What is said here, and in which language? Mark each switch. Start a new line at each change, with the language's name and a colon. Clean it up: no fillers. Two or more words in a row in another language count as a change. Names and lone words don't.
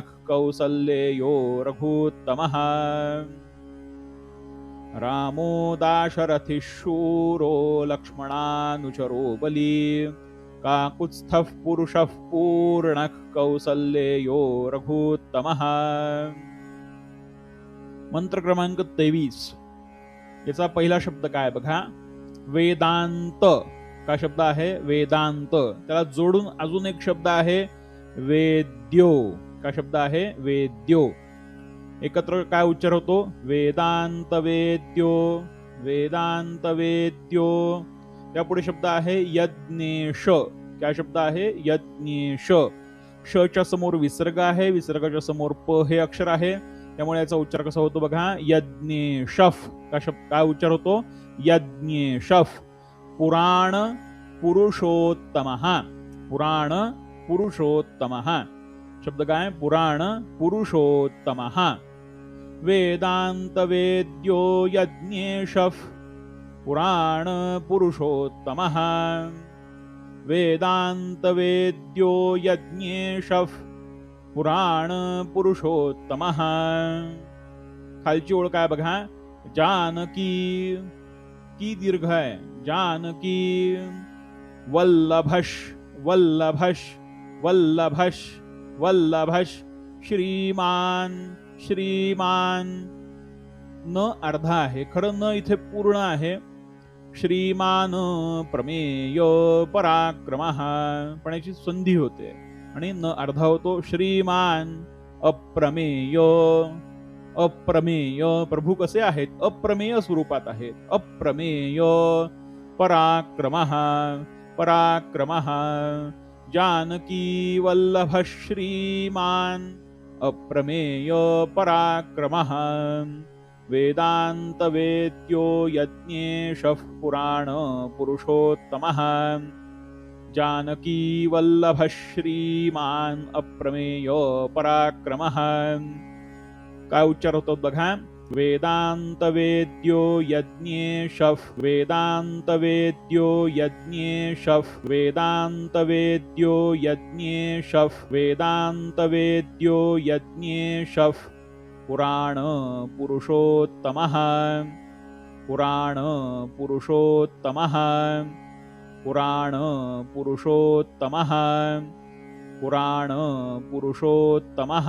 Sanskrit: कौसल्येयो रघुत्तमः. रामो दाशरथी शूरो. लक्ष्मणानुचरो बली. काकुत्स्थः पुरुषः पूर्णः. कौसल्येयो रघुत्तमः.
Marathi: मंत्र क्रमांक 23. याचा पहिला शब्द काय बघा. वेदांत. काय शब्द आहे. वेदांत. त्याला जोडून अजून एक शब्द आहे वेद्यो. काय शब्द आहे? वेद्यो. एकत्र काय उच्चार होतो?
Sanskrit: वेदांत वेद्यो, वेदांत वेद्यो.
Marathi: त्यापुढे शब्द आहे यज्ञेश. काय शब्द आहे? यज्ञेश. श समोर विसर्ग आहे, विसर्गाच्या समोर प हे अक्षर आहे, त्यामुळे याचा उच्चार कसा होतो बघा? यज्ञेशफ. काय उच्चार होतो? यज्ञेशफ.
Sanskrit: पुराण पुरुषोत्तमः. पुराण पुरुषोत्तमः.
Marathi: शब्द काय?
Sanskrit: पुराण पुरुषोत्तमः. वेदांत वेद्यो यज्ञेशफ पुराण पुरुषोत्तमः. वेदांत वेद्यो यज्ञेशफ पुराण पुरुषोत्तमः.
Marathi: खालची ओळ काय बघा? जानकी. की दीर्घ आहे. जानकी.
Sanskrit: वल्लभश, वल्लभश, वल्लभश, वल्लभश. श्रीमान, श्रीमान.
Marathi: न अर्धा आहे, खरं न इथे पूर्ण आहे.
Sanskrit: श्रीमान प्रमेय पराक्रमः,
Marathi: पण याची संधी होते आणि न अर्धा होतो.
Sanskrit: श्रीमान अप्रमेय. अप्रमेय.
Marathi: प्रभू कसे आहेत? अप्रमेय स्वरूपात आहेत. अप्रमेय.
Sanskrit: पराक्रमः, पराक्रमः. जानकी वल्लभ श्रीमान अप्रमेय पराक्रमः. वेदांत वेद्यो यज्ञेशः पुराण पुरुषोत्तमः. जानकी वल्लभ श्रीमान अप्रमेय पराक्रमः.
Marathi: काय उच्चार होतो बघा?
Sanskrit: वेदांत वेद्यो यज्ञेशः, वेदांत वेद्यो यज्ञेशः, वेदांत वेद्यो यज्ञेशः, वेदांत वेद्यो यज्ञेशः. पुराण पुरुषोत्तमः, पुराण पुरुषोत्तमः, पुराण पुरुषोत्तमः, पुराण पुरुषोत्तमः.